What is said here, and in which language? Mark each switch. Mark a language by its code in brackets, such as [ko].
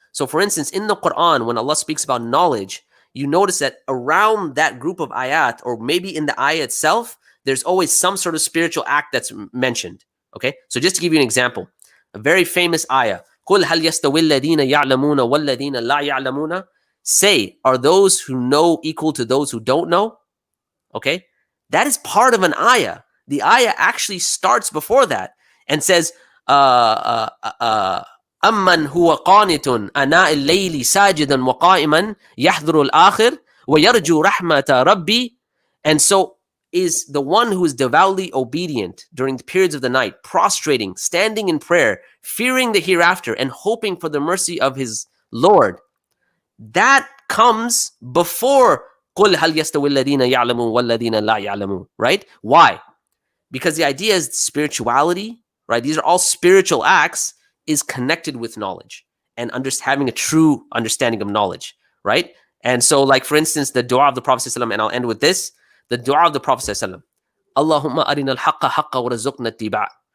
[en] So for instance, in the Quran, when Allah speaks about knowledge, you notice that around that group of ayat, or maybe in the ayah itself, there's always some sort of spiritual act that's mentioned. Okay, so just to give you an example, a very famous ayah, [ar] قُلْ هَلْ يَسْتَوِي الَّذِينَ يَعْلَمُونَ وَالَّذِينَ لَا يَعْلَمُونَ. [en] Say, are those who know equal to those who don't know? Okay, that is part of an ayah. The ayah actually starts before that and says, [ar] أَمَّنْ هُوَ قَانِتٌ أَنَاءِ اللَّيْلِ سَاجِدًا وَقَائِمًا يَحْذُرُ الْآخِرِ وَيَرْجُو رَحْمَةَ رَبِّي. [en] And so is the one who is devoutly obedient during the periods of the night, prostrating, standing in prayer, fearing the hereafter, and hoping for the mercy of his Lord. That comes before [ar] قُلْ هَلْ يَسْتَوِي الَّذِينَ يَعْلَمُونَ وَالَّذِينَ لَا يَعْلَمُونَ. [en] Right? Why? Because the idea is spirituality, right? These are all spiritual acts, is connected with knowledge and having a true understanding of knowledge, right? And so, like, for instance, the dua of the Prophet ﷺ, and I'll end with this, the dua of the Prophet ﷺ, [ar] Allahumma arina al-haqqa haqqa wa razuqna ittiba'.